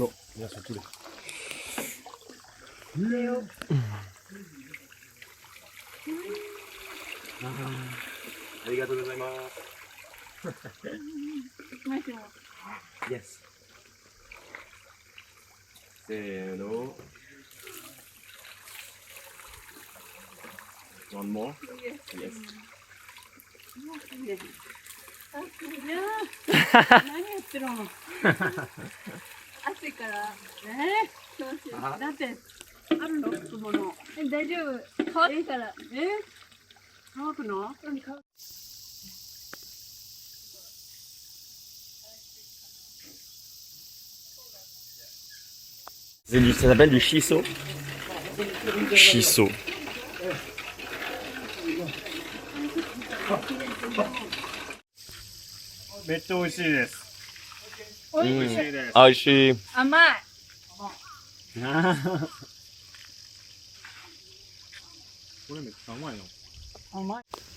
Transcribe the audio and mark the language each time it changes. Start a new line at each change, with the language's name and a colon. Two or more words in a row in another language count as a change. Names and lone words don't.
English: Yes.
French: C'est l'eau.
English: One more? Yes.
Japanese: 何言ってるの？汗からどうしよう。だってあるの？つぼの。大丈夫。乾いたら。乾くの？
French: Ça s'appelle du shiso. Shiso. Ah, je suis.
Japanese: 甘い。これめっちゃ甘いの。甘い。